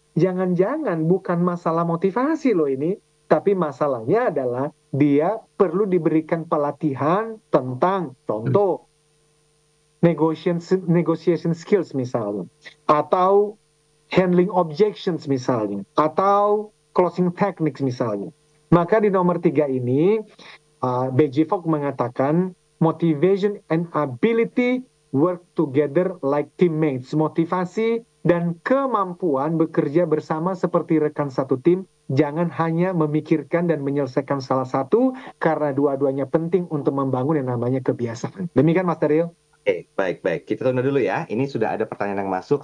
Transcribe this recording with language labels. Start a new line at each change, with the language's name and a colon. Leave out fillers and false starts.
Indonesian: Jangan-jangan bukan masalah motivasi loh ini, tapi masalahnya adalah dia perlu diberikan pelatihan tentang contoh
English: negotiation skills
Indonesian: misalnya, atau
English: handling objections
Indonesian: misalnya, atau
English: closing techniques
Indonesian: misalnya. Maka di nomor 3 ini, B.J.
English: Fogg
Indonesian: mengatakan,
English: motivation and ability work together like teammates.
Indonesian: Motivasi dan kemampuan bekerja bersama seperti rekan satu tim. Jangan hanya memikirkan dan menyelesaikan salah satu, karena dua-duanya penting untuk membangun yang namanya kebiasaan. Demikian, Mas Daryl. Oke, baik. Kita tunda dulu ya. Ini sudah ada pertanyaan yang masuk.